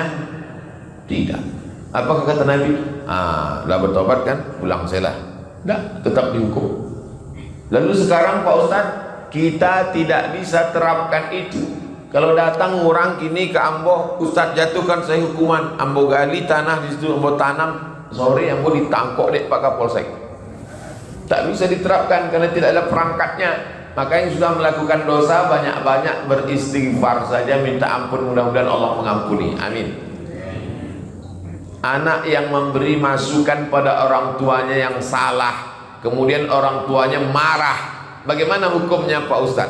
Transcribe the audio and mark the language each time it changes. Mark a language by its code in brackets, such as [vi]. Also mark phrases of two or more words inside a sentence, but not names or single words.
[id] Tidak. Apakah kata Nabi? Dah bertobat kan, pulang selah. Tidak, tetap dihukum. Lalu sekarang Pak Ustadz, kita tidak bisa terapkan itu. Kalau datang orang kini ke Ambo, Ustadz jatuhkan saya hukuman, Ambo gali tanah di situ, Ambo tanam, sore Ambo [min] ditangkok dek [id] Pak Kapolsek. Tak bisa diterapkan karena tidak ada perangkatnya. Maka yang sudah melakukan dosa banyak-banyak beristighfar saja, minta ampun, mudah-mudahan Allah mengampuni. Amin. Anak yang memberi masukan pada orang tuanya yang salah, kemudian orang tuanya marah, bagaimana hukumnya Pak Ustadz?